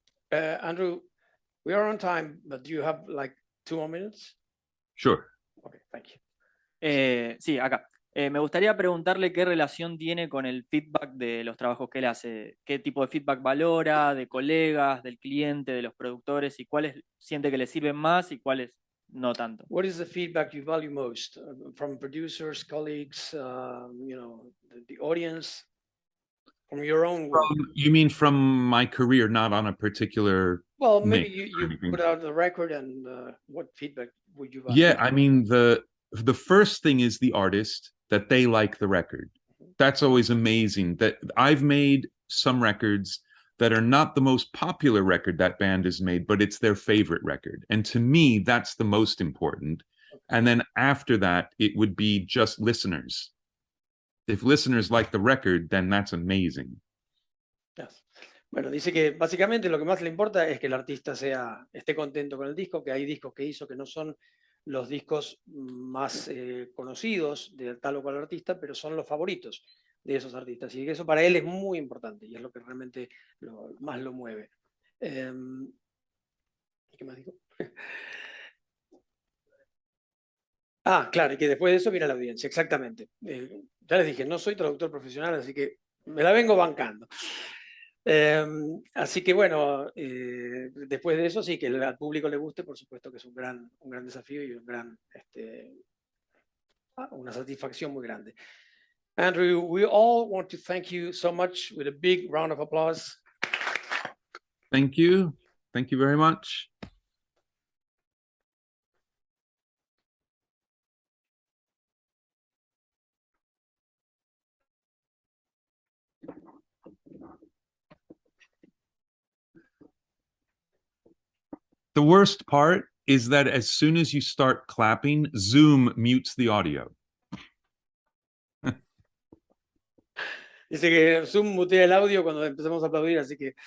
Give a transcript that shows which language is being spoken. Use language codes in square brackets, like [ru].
[en] Andrew, we are on time, but do you have like 2 more minutes? Sure. Okay, thank you. [es] sí, acá. Me gustaría preguntarle qué relación tiene con el feedback de los trabajos que él hace. ¿Qué tipo de feedback valora, de colegas, del cliente, de los productores, y cuáles siente que le sirven más y cuáles no tanto? [en] What is the feedback you value most from producers, colleagues, the audience, from your own work? You mean from my career, not on a particular Well, maybe mix or you anything? put out the record, and what feedback would you value? Yeah, I mean, the first thing is the artist, that they like the record. That's always amazing. That I've made some records that are not the most popular record that band has made, but it's their favorite record. And to me, that's the most important. And then after that, it would be just listeners. If listeners like the record, then that's amazing. Yes. [es] Bueno, dice que básicamente lo que más le importa es que el artista esté contento con el disco, que hay discos que hizo que no son los discos más conocidos de tal o cual artista, pero son los favoritos de esos artistas. Y que eso para él es muy importante y es lo que realmente más lo mueve. ¿Qué más dijo? Claro, y que después de eso viene la audiencia, exactamente. Ya les dije, no soy traductor profesional, así que me la vengo bancando. Así que bueno, después de eso sí, que al público le guste, por supuesto que es un gran desafío y una satisfacción muy grande. [en] Andrew, we all want to thank you so much with a big round of applause. Thank you. Thank you very much. The worst part is that as soon as you start clapping, Zoom mutes the audio. [es] Dice que Zoom mutea el audio cuando empezamos a aplaudir, así que...